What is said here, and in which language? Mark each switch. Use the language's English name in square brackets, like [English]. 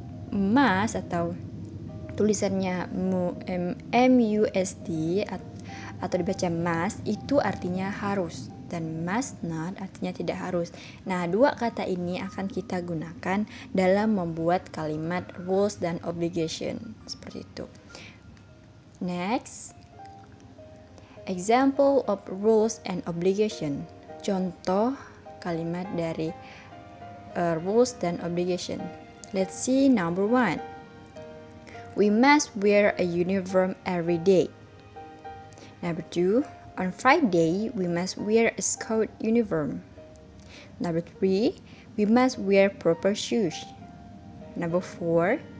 [Indonesian] Must atau tulisannya MUST atau dibaca must itu artinya harus, dan must not artinya tidak harus. Nah, dua kata ini akan kita gunakan dalam membuat kalimat rules dan obligation seperti itu. [English] Next, example of rules and obligation. [Indonesian] Contoh kalimat dari rules dan obligation. [English] Let's see number 1. We must wear a uniform every day. Number 2. On Friday, we must wear a school uniform. Number 3. We must wear proper shoes. Number 4.